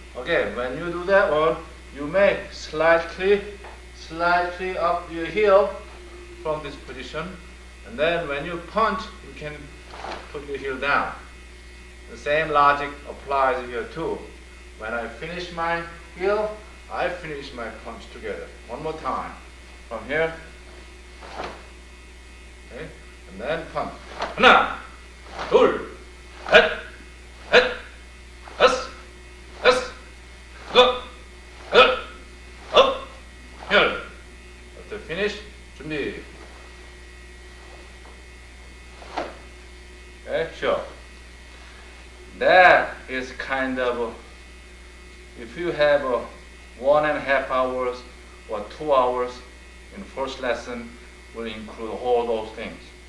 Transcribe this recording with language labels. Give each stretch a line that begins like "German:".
English: Okay, when you do that one, you may slightly up your heel from this position, and then when you punch, you can put your heel down. The same logic applies here too. When I finish my heel, I finish my punch together. One more time. From here, okay, and then punch.
Korean: 하나, 둘, 셋, 셋, 다섯, 여섯, 일곱, 여덟, 아홉, 열.
English: After finish, 준비. Okay, sure. That is kind of, if you have 1.5 hours or 2 hours in first lesson, will include all those things.